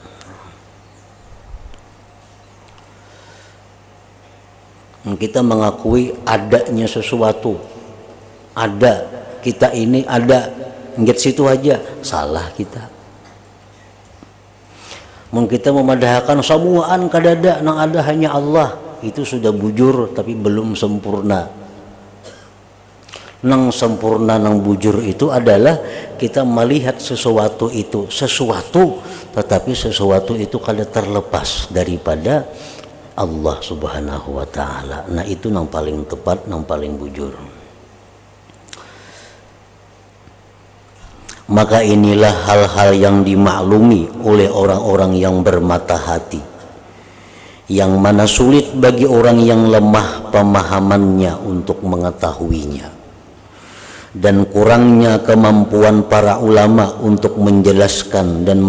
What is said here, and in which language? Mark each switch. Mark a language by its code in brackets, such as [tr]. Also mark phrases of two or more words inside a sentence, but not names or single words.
[id] Kita mengakui adanya sesuatu, ada, kita ini ada, nggak situ aja, salah kita. [bjn] Mungkin kita memadahkan semuaan kadada nang ada hanya Allah, itu sudah bujur tapi belum sempurna. Nang sempurna nang bujur itu adalah kita melihat sesuatu itu sesuatu, tetapi sesuatu itu kada terlepas daripada Allah [ar] Subhanahu wa ta'ala. [bjn] Nah itu nang paling tepat, nang paling bujur. [id] Maka inilah hal-hal yang dimaklumi oleh orang-orang yang bermata hati, yang mana sulit bagi orang yang lemah pemahamannya untuk mengetahuinya, dan kurangnya kemampuan para ulama untuk menjelaskan dan